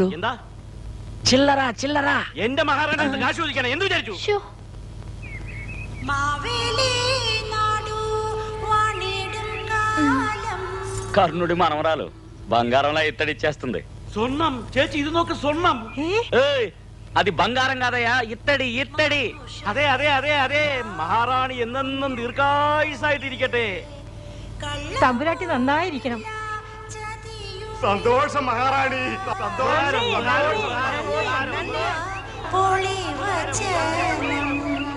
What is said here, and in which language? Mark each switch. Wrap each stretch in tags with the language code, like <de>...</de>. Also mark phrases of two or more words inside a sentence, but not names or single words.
<ml>എന്താ?</ml> <te>చిల్లరా చిల్లరా.</te> <ml>എന്റെ മഹാറാണി കാശ് ചോദിക്കണം. എന്ത് വിചാരിച്ചു? ശ്ശോ. മാവേലി</ml> <te>కర్ణుడి మనవరాలు బంగారంలో ఇత్తడిచ్చేస్తుంది.</te> <ml>స్వర్ణం ചേച്ചി ഇത് നോക്ക് സ്വർണം.</ml> <te>ఏయ్, అది బంగారం కాదయ్యా, ఇత్తడి ఇత్తడి.</te> <ml>അതെ അതെ അതെ അതെ മഹാറാണി എന്നെന്നും ദീർഘായുസായിട്ടിരിക്കട്ടെ. തമ്പുരാട്ടി നന്നായിരിക്കണം. സന്തോഷം മഹാറാണി, സന്തോഷം. പൊളി വചനം</ml>